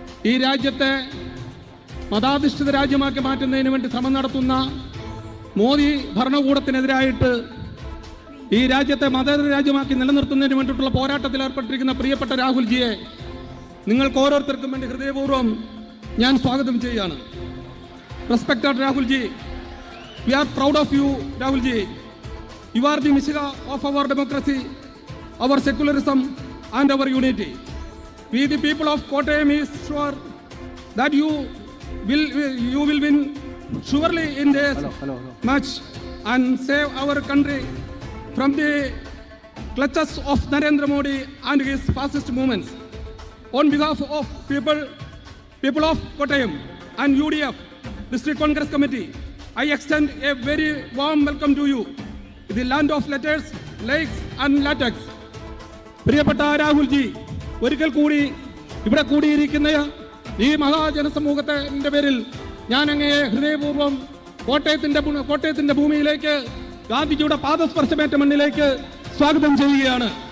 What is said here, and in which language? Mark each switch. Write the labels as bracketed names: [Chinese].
[Malayalam] ഈ രാജ്യത്തെ മതാധിഷ്ഠിത രാജ്യമാക്കി മാറ്റുന്നതിന് വേണ്ടി ശ്രമം നടത്തുന്ന മോദി ഭരണകൂടത്തിനെതിരായിട്ട് ഈ രാജ്യത്തെ മതേതര രാജ്യമാക്കി നിലനിർത്തുന്നതിന് വേണ്ടിയിട്ടുള്ള പോരാട്ടത്തിൽ ഏർപ്പെട്ടിരിക്കുന്ന പ്രിയപ്പെട്ട രാഹുൽജിയെ നിങ്ങൾക്ക് ഓരോരുത്തർക്കും വേണ്ടി ഹൃദയപൂർവ്വം ഞാൻ സ്വാഗതം ചെയ്യുകയാണ്. [English] Respected Rahulji, we are proud of you, Rahulji. You are the Messiah of our democracy, our secularism and our unity. We the people of Kottayam is sure that you will win surely in this match and save our country from the clutches of Narendra Modi and his fascist movements. On behalf of people of Kottayam and UDF District Congress Committee, I extend a very warm welcome to you, the land of letters, lakes and latex. [Malayalam] പ്രിയപ്പെട്ട രാഹുൽജി, ഒരിക്കൽ കൂടി ഇവിടെ കൂടിയിരിക്കുന്ന ഈ മഹാജനസമൂഹത്തിന്റെ പേരിൽ ഞാൻ അങ്ങയെ ഹൃദയപൂർവ്വം കോട്ടയത്തിന്റെ ഭൂമിയിലേക്ക്, ഗാന്ധിജിയുടെ പാദസ്പർശമേറ്റ മണ്ണിലേക്ക് സ്വാഗതം ചെയ്യുകയാണ്.